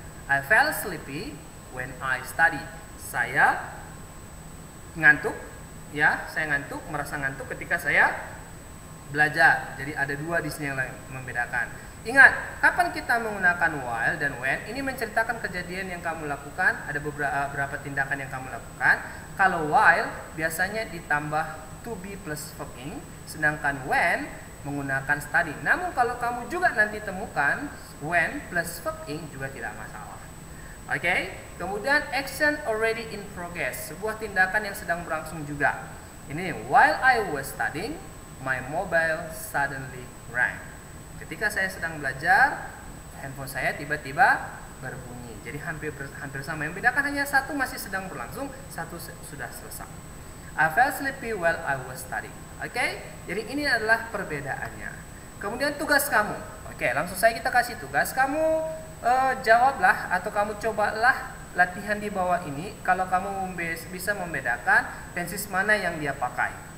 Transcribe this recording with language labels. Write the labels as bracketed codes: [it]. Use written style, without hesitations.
[en] I felt sleepy when I study. [id] Saya ngantuk, ya, saya ngantuk, merasa ngantuk ketika saya belajar. Jadi ada dua di sini yang membedakan. Ingat, kapan kita menggunakan while dan when, ini menceritakan kejadian yang kamu lakukan, ada beberapa tindakan yang kamu lakukan. Kalau while biasanya ditambah to be plus verb ing, sedangkan when menggunakan study. Namun kalau kamu juga nanti temukan when plus verb ing juga tidak masalah. Oke, kemudian [en] action already in progress, [id] sebuah tindakan yang sedang berlangsung juga. [en] Ini while I was studying, my mobile suddenly rang. [id] Ketika saya sedang belajar, handphone saya tiba-tiba berbunyi. Jadi hampir sama. Yang bedakan hanya satu masih sedang berlangsung, satu sudah selesai. [en] I felt sleepy while I was studying. [id] Oke, jadi ini adalah perbedaannya. Kemudian tugas kamu. Oke, langsung saja kita kasih tugas. Kamu jawablah atau kamu cobalah latihan di bawah ini. Kalau kamu bisa membedakan tenses mana yang dia pakai.